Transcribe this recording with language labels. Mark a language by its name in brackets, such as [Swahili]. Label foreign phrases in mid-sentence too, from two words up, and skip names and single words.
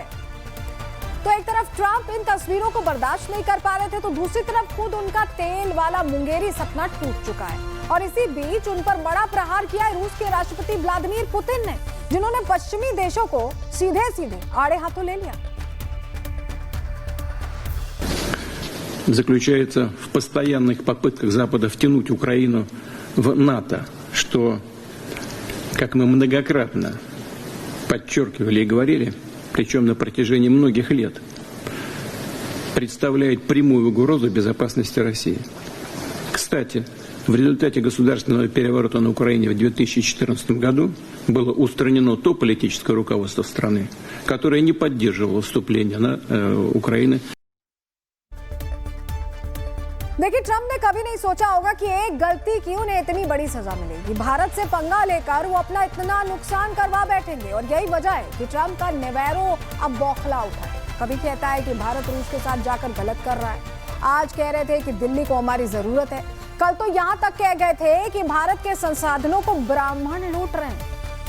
[Hindi] तो एक तरफ ट्रंप इन तस्वीरों को बर्दाश्त नहीं कर पा रहे थे तो दूसरी तरफ खुद उनका तेल वाला मुंगेरी सपना टूट चुका है। और इसी बीच उन पर बड़ा प्रहार किया है रूस के राष्ट्रपति व्लादिमीर पुतिन ने, जिन्होंने पश्चिमी देशों को सीधे सीधे आड़े हाथों ले लिया। [Russian] Заключается в постоянных попытках Запада втянуть Украину в НАТО, что, как мы многократно подчеркивали и говорили, причем на протяжении многих лет, представляет прямую угрозу безопасности России. Кстати, в результате государственного переворота на Украине в 2014 году было устранено то политическое руководство страны, которое не поддерживало вступление на Украины. [Hindi] देखिए, ट्रंप ने कभी नहीं सोचा होगा कि एक गलती की उन्हें इतनी बड़ी सजा मिलेगी। भारत से पंगा लेकर वो अपना इतना नुकसान करवा बैठेंगे और यही वजह है कि ट्रंप का नेवेरो अब बौखला उठा है। कभी कहता है कि भारत रूस के साथ जाकर गलत कर रहा है, आज कह रहे थे कि दिल्ली को हमारी जरूरत है, कल तो यहां तक कह गए थे कि भारत के संसाधनों को ब्राह्मण लूट रहे हैं।